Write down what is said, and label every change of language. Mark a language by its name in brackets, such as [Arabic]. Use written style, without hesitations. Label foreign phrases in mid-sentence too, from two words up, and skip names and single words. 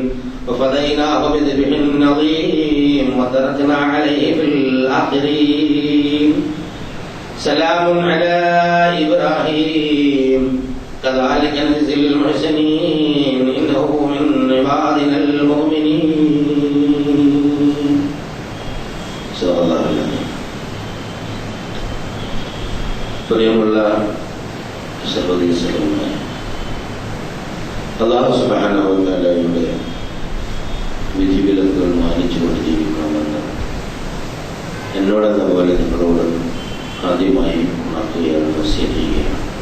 [Arabic] وفديناه بذبح عظيم وتركنا عليه في الآخرين. سلام على إبراهيم كذلك نجزي المحسنين إنه من عبادنا المؤمنين. صلى الله عليه وسلم. [Malayalam] പ്രിയമുള്ള സഹോദരി സഹോദരന്മാരെ, [Arabic] الله سبحانه [Malayalam] വ തആലയുടെ വിധിവിലക്കുകൾ മാനിച്ചുകൊണ്ട് ജീവിക്കണമെന്ന് എന്നോടെന്ന പോലെ നിങ്ങളോട് ആദ്യമായി ഉണർത്തുകയാണ്, വസിയത്ത് ചെയ്യുകയാണ്.